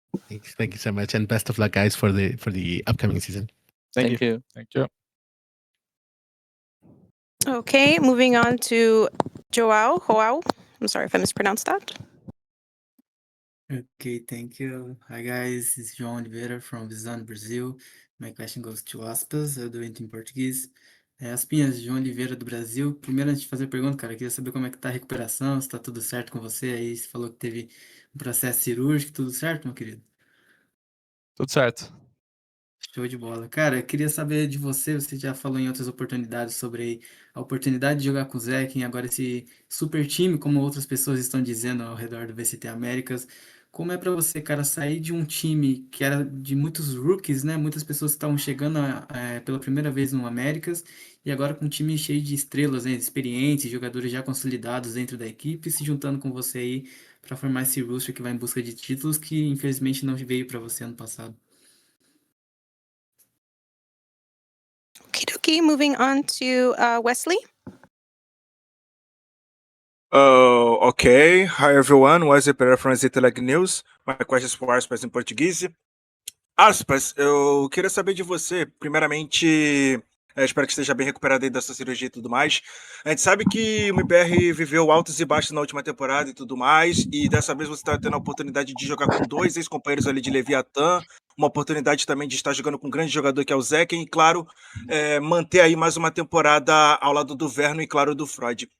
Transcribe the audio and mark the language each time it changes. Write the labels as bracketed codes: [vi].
[en] Thank you so much, and best of luck, guys, for the upcoming season. Thank you. Thank you. Okay, moving on to Joao. I'm sorry if I mispronounced that. Okay, thank you. Hi guys, this is João Oliveira from Visão, Brazil. My question goes to [pt] Aspas, eu dou it em português. Aspinhas, João Oliveira do Brasil. Primeiro, antes de fazer a pergunta, cara, eu queria saber como é que tá a recuperação, se tá tudo certo com você. Aí você falou que teve um processo cirúrgico, tudo certo, meu querido? Tudo certo. Show de bola. Cara, eu queria saber de você, você já falou em outras oportunidades sobre a oportunidade de jogar com o Zek, agora esse super time, como outras pessoas estão dizendo ao redor do VCT Américas. Como é para você, cara, sair de um time que era de muitos rookies, né? Muitas pessoas que estavam chegando pela primeira vez no Américas, e agora com um time cheio de estrelas, né? Experientes, jogadores já consolidados dentro da equipe, se juntando com você aí para formar esse roster que vai em busca de títulos que infelizmente não veio para você ano passado. [en] Okie moving on to Wesley. Okay. Hi everyone, Wesley Pereira from Zitlag News. My question is for [pt] Aspas em português. Aspas, eu queria saber de você, primeiramente, Espero que esteja bem recuperado aí dessa cirurgia e tudo mais. A gente sabe que o MIBR viveu altos e baixos na última temporada e tudo mais, e dessa vez você está tendo a oportunidade de jogar com 2 ex-companheiros ali de Leviatã, uma oportunidade também de estar jogando com um grande jogador que é o Zekken, e claro, manter aí mais uma temporada ao lado do Verno e claro do Freud.